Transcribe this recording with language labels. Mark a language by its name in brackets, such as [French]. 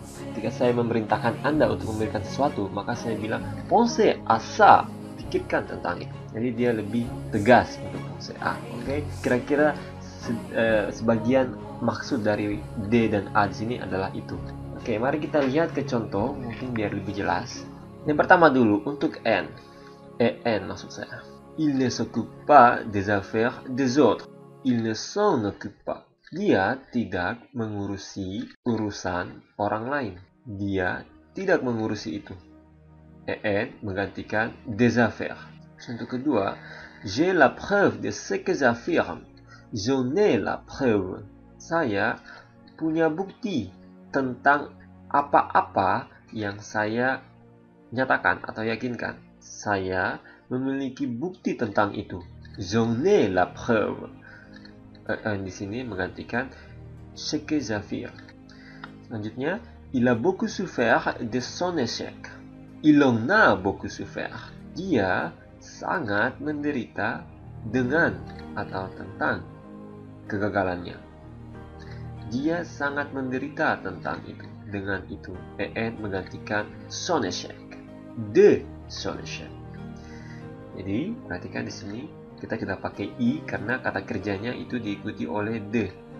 [Indonesian] Ketika saya memerintahkan Anda untuk memberikan sesuatu, maka saya bilang [French] penser à ça, [Indonesian] pikirkan tentang itu. Jadi dia lebih tegas untuk penser A. Oke, kira-kira sebagian maksud dari D dan A di sini adalah itu. Oke, mari kita lihat ke contoh mungkin biar lebih jelas. Yang pertama dulu untuk en maksud saya. [French] Il ne s'occupe pas des affaires des autres. Il ne s'en occupe pas. [Indonesian] Dia tidak mengurusi urusan orang lain. Dia tidak mengurusi itu. [French] En [Indonesian] menggantikan [French] des affaires. [Indonesian] Contoh kedua, [French] j'ai la preuve de ce que j'affirme. J'en ai la preuve. [Indonesian] Saya punya bukti tentang apa-apa yang saya nyatakan atau yakinkan. Saya memiliki bukti tentang itu. [French] J'en ai la preuve. [Indonesian] Di sini menggantikan [French] ce que j'affirme. [Indonesian] Selanjutnya, [French] il a beaucoup souffert de son échec. Il en a beaucoup souffert. [Indonesian] Dia sangat menderita dengan atau tentang kegagalannya. Dia sangat menderita tentang itu. Dengan itu, en menggantikan [French] son échec. De son échec. [Indonesian] Jadi, perhatikan di sini kita pakai i karena kata kerjanya itu diikuti oleh de.